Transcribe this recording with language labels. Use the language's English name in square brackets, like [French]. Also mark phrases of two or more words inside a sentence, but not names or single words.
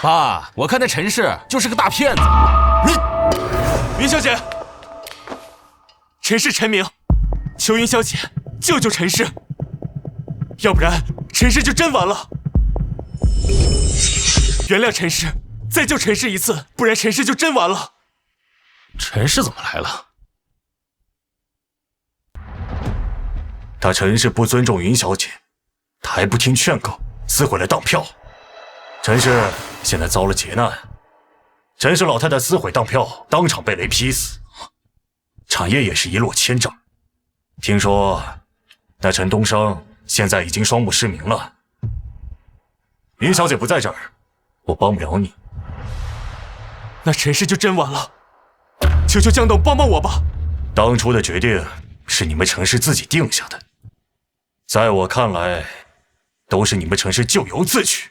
[Chinese] 爸，我看那陳氏就是個大騙子。你，云小姐，陳氏陳明，求云小姐救救陳氏，要不然陳氏就真完了。原諒陳氏，再救陳氏一次，不然陳氏就真完了。陳氏怎麼來了？他陳氏不尊重云小姐，他還不聽勸告，撕毀了當票。陳氏現在遭了劫難，陳氏老太太撕毀當票，當場被雷劈死，產業也是一落千丈。聽說那陳東升現在已經雙目失明了。云小姐不在這兒，我幫不了你。那陳氏就真完了，求求江董幫幫我吧。當初的決定是你們陳氏自己定下的，在我看來，都是你們陳氏咎由自取。